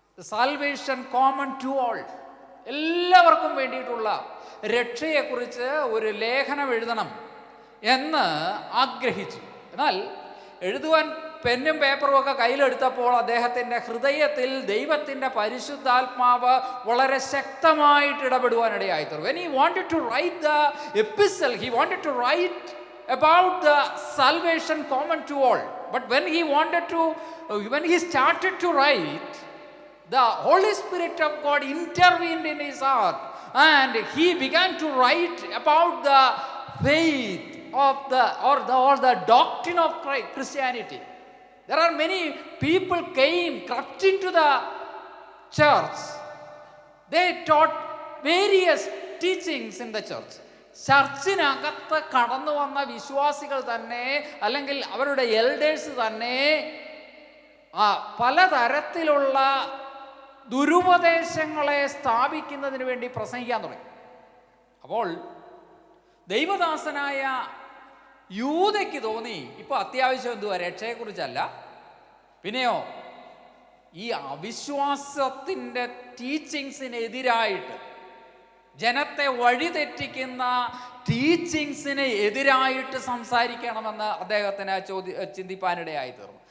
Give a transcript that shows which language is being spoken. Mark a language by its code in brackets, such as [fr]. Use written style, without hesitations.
[en] salvation common to all, [ml] എല്ലാവർക്കും വേണ്ടിയിട്ടുള്ള രക്ഷയെക്കുറിച്ച് ഒരു ലേഖനം എഴുതണം എന്ന് ആഗ്രഹിച്ചു. എന്നാൽ എഴുതുവാൻ പെന്നും പേപ്പറും ഒക്കെ കയ്യിലെടുത്തപ്പോൾ അദ്ദേഹത്തിൻ്റെ ഹൃദയത്തിൽ ദൈവത്തിൻ്റെ പരിശുദ്ധാത്മാവ് വളരെ ശക്തമായിട്ട് ഇടപെടുവാനിടയായി തീർന്നു. [en] When he wanted to write the epistle, he wanted to write about the salvation common to all. But when he started to write, the Holy Spirit of God intervened in his heart and he began to write about the faith of the doctrine of Christianity. There are many people crept into the church. They taught various teachings in the church. [ml] ചർച്ചിനകത്ത് കടന്നു വന്ന വിശ്വാസികൾ തന്നെ, അല്ലെങ്കിൽ അവരുടെ elders തന്നെ പലതരത്തിലുള്ള ദുരുപദേശങ്ങളെ സ്ഥാപിക്കുന്നതിന് വേണ്ടി പ്രസംഗിക്കാൻ തുടങ്ങി. അപ്പോൾ ദൈവദാസനായ യൂദയ്ക്ക് തോന്നി, ഇപ്പോൾ അത്യാവശ്യം എന്തുവാ, രക്ഷയെക്കുറിച്ചല്ല, പിന്നെയോ ഈ അവിശ്വാസത്തിൻ്റെ ടീച്ചിങ്സിനെതിരായിട്ട്, ജനത്തെ വഴിതെറ്റിക്കുന്ന ടീച്ചിങ്സിന് എതിരായിട്ട് സംസാരിക്കണമെന്ന് അദ്ദേഹത്തിന് ചിന്തിപ്പാനിടയായി തീർന്നു.